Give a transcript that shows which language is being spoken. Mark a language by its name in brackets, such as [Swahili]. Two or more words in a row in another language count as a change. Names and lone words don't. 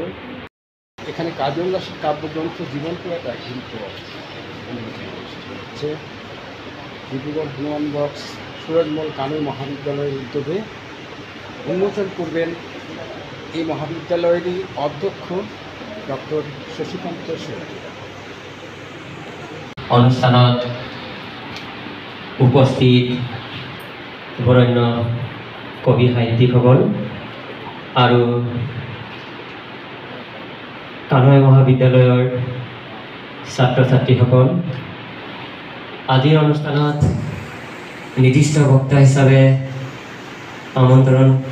[Bangla] এখানে কাজল দাসের কাব্যগ্রন্থ জীবন্ত একটা শিল্প হচ্ছে ডিব্রুগড় হনুমান বক্স সুরজমল কামিল মহাবিদ্যালয়ের উদ্যোগে উন্মোচন করবেন এই মহাবিদ্যালয়েরই অধ্যক্ষ ডক্টর শশীকান্ত শইকীয়া। [Assamese] অনুষ্ঠানত উপস্থিত বরেণ্য কবি সাহিত্যিকসকল আৰু কানৈ মহাবিদ্যালয়ৰ ছাত্ৰ ছাত্ৰীসকল, আজিৰ অনুষ্ঠানত নিৰ্দিষ্ট বক্তা হিচাপে আমন্ত্ৰণ